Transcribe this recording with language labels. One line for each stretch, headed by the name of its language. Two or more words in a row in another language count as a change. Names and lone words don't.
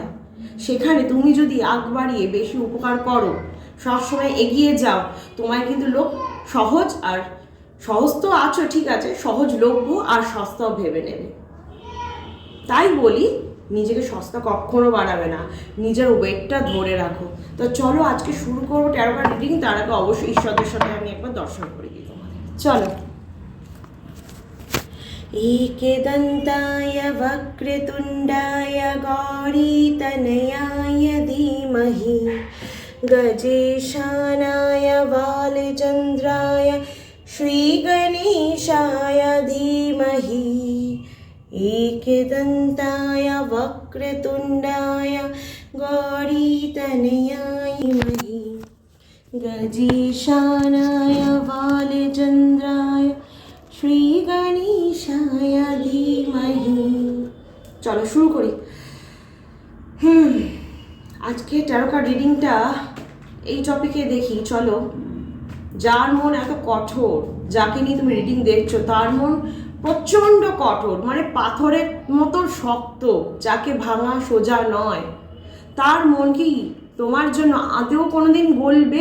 Bangla: সেখানে তুমি যদি আগ বাড়িয়ে বেশি উপকার করো, সবসময় এগিয়ে যাও, তোমায় কিন্তু লোক সহজ আর সহজ তো আছো, ঠিক আছে, সহজলভ্য আর সস্তাও ভেবে নেবে। তাই বলি নিজেকে সস্তা কখনো বানাবে না, নিজের ওয়েটটা ধরে রাখো। তো চলো আজকে শুরু করবো
English: tarot card reading.
Bangla: তার আগে অবশ্যই ঈশ্বরের সাথে আমি একবার দর্শন করে দিই তোমাদের। চলো।
Sanskrit: एकदन्ताय वक्रतुण्डाय गौरीतनयाय धीमहि गजेशानाय बालचन्द्राय श्रीगणेशाय धीमहि एकदन्ताय वक्रतुण्डाय गौरीतनयाय धीमहि गजेशानाय बालचन्द्राय শ্রী গণেশায় ধীমহি।
Bangla: চলো শুরু করি। আজকে
English: tarot card
Bangla: রিডিংটা এই টপিকে দেখি। চলো, যার মন এত কঠোর, যাকে নিয়ে তুমি রিডিং দেখছো তার মন প্রচণ্ড কঠোর, মানে পাথরের মতো শক্ত, যাকে ভাঙা সোজা নয়, তার মন কি তোমার জন্য আদেও কোনোদিন গলবে?